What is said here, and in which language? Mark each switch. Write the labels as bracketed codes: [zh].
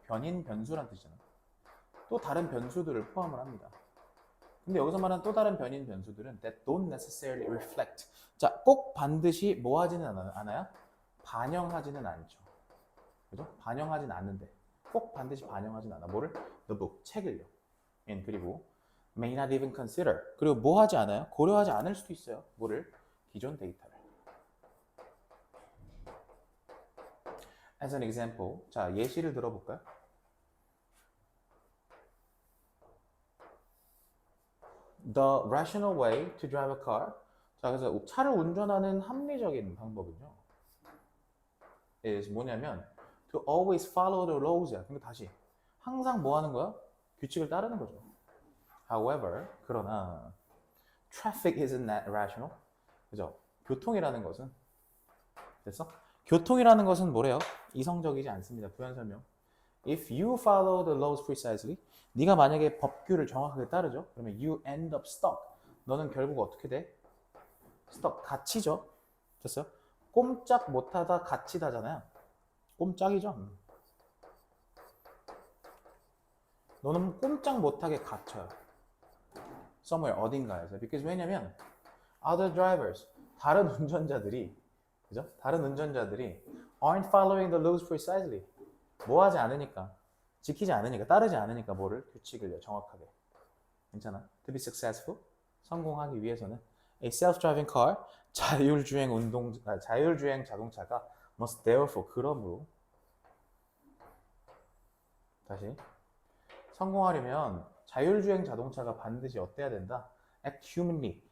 [ko] 변인, 변수란 뜻이잖아. 또 다른 변수들을 포함을 합니다. 근데 여기서 말하는 또 다른 변인 변수들은 [en] that don't necessarily reflect. [ko] 자, 꼭 반드시 뭐 하지는 않아요? 반영하지는 않죠. 그죠? 반영하진 않는데. 꼭 반드시 반영하진 않아. 뭐를? [en] The book, [ko] 책을요. [en] And [ko] 그리고 [en] may not even consider. [ko] 그리고 뭐 하지 않아요? 고려하지 않을 수도 있어요. 뭐를? 기존 데이터를. [en] As an example. [ko] 자, 예시를 들어볼까요? [en] The rational way to drive a car. [ko] 자, 그래서 차를 운전하는 합리적인 방법은요. [en] is [ko] 뭐냐면 [en] to always follow the laws야. [ko] 근데 다시 항상 뭐 하는 거야? 규칙을 따르는 거죠. [en] However, [ko] 그러나 [en] traffic isn't that rational. [ko] 그죠? 교통이라는 것은 됐어? 교통이라는 것은 뭐래요? 이성적이지 않습니다. 부연 설명. [en] If you follow the laws precisely, [ko] 네가 만약에 법규를 정확하게 따르죠. [en] 그러면 you end up stuck. [ko] 너는 결국 어떻게 돼? stuck. 갇히죠. 됐어요? 꼼짝 못하다 갇히다잖아요. 꼼짝이죠. 너는 꼼짝 못하게 갇혀요. somewhere 어딘가에서. because 왜냐면 [en] other drivers [ko] 다른 운전자들이 그죠? 다른 운전자들이 [en] aren't following the laws precisely. [ko] 뭐 하지 않으니까, 지키지 않으니까, 따르지 않으니까 뭐를? 규칙을 정확하게. 괜찮아? [en] To be successful, [ko] 성공하기 위해서는 [en] a self-driving car, [ko] 자율주행 자동차가 [en] must therefore, [ko] 그러므로 다시 성공하려면 자율주행 자동차가 반드시 어때야 된다? [en] act humanly.